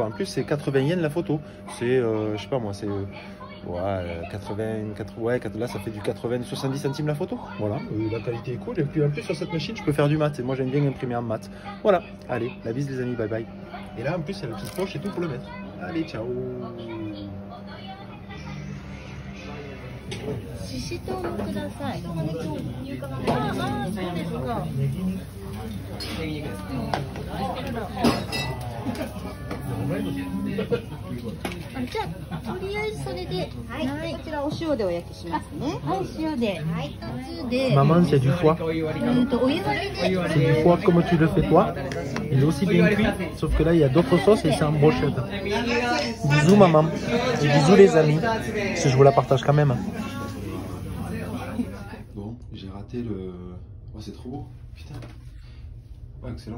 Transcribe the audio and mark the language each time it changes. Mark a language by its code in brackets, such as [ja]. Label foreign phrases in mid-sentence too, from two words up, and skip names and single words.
[fr] En plus, c'est 80 yens la photo. C'est, je sais pas moi, c'est... Ouais, 80, ouais, là ça fait du 70 centimes la photo. Voilà, la qualité est cool. Et puis en plus sur cette machine je peux faire du mat. Et moi j'aime bien imprimer en mat. Voilà, allez, la bise les amis, [en] bye bye. [fr] Et là, en plus, il y a la petite poche et tout pour le mettre. Allez, ciao. [ja] ししとうもください。ああ、そうですか。じゃあ、とりあえずそれで、はい、こちらお塩でお焼きしますね。はい、塩で。はい、2つで。 [fr] Maman, c'est du foie. [ja] お湯割りで。 [fr] C'est du foie comme tu le fais toi. Il est aussi bien cuit, sauf que là, il y a d'autres sauces et c'est en brochette. Bisous, maman. Et bisous, les amis. Parce que je vous la partage quand même. Bon, j'ai raté le... Oh, c'est trop beau, putain. Ouais, excellent.